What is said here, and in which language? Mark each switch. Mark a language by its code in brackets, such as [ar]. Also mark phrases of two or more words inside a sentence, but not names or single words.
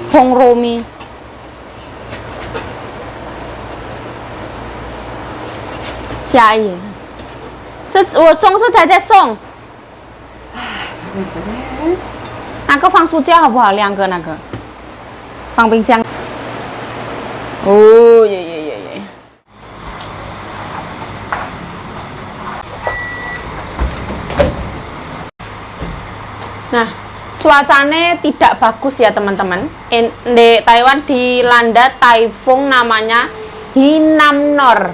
[zh] 红糯米。下雨。是我送，是太太送。随便。那个放书架好不好？2个那个，放冰箱。Oh ya ya ya ya. [id] Nah, cuacanya tidak bagus ya teman-teman. Di Taiwan dilanda taifun namanya Hinamnor.